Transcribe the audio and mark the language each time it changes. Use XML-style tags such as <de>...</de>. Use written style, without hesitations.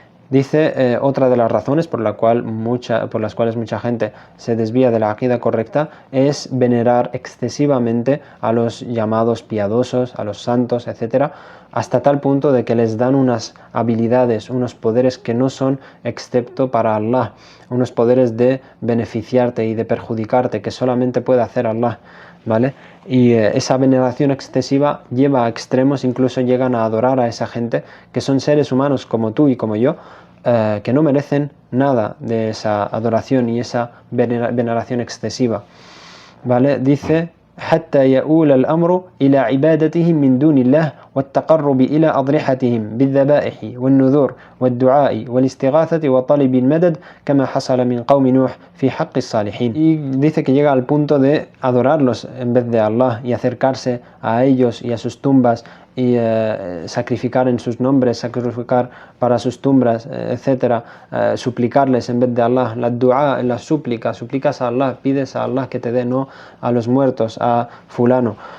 <es>Dice, otra de las razones por las cuales mucha gente se desvía de la aqida correcta es venerar excesivamente a los llamados piadosos, a los santos, etc., hasta tal punto de que les dan unas habilidades, unos poderes que no son excepto para Allah, unos poderes de beneficiarte y de perjudicarte que solamente puede hacer Allah, ¿vale? Y esa veneración excesiva lleva a extremos, incluso llegan a adorar a esa gente que son seres humanos como tú y como yo, que no merecen nada de esa adoración y esa veneración excesiva, ¿vale? Dice</es> <ar>حتى يؤول الأمر إلى عبادتهم من دون الله والتقرب إلى أضرحتهم بالذبائح والنذور والدعاء والاستغاثة وطلب المدد كما حصل من قوم نوح في حق الصالحين.</ar> <es>Y dice que llega al punto de adorarlos en vez de Allah y acercarse a ellos y a sus tumbas y sacrificar en sus nombres, sacrificar para sus tumbas, etcétera, suplicarles en vez de Allah, la dua, la súplica, suplicas a Allah, pides a Allah que te dé, no a los muertos, a fulano.</es>